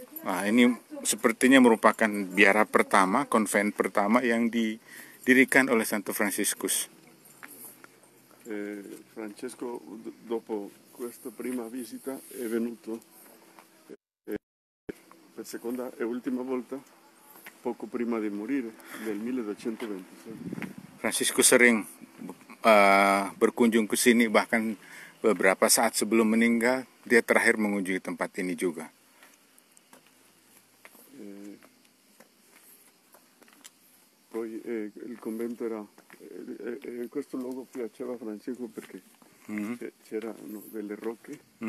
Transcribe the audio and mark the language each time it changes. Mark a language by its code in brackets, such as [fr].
[id] Nah, ini sepertinya merupakan biara pertama, konvent pertama yang didirikan oleh Santo Fransiskus. [it] Francesco, dopo questa prima visita, è venuto per seconda e ultima volta poco prima di morire, nel 1226. [id] Fransiskus sering berkunjung ke sini, bahkan beberapa saat sebelum meninggal, dia terakhir mengunjungi tempat ini juga. [it] Poi il convento era questo luogo piaceva a Francesco perché c'erano delle rocce.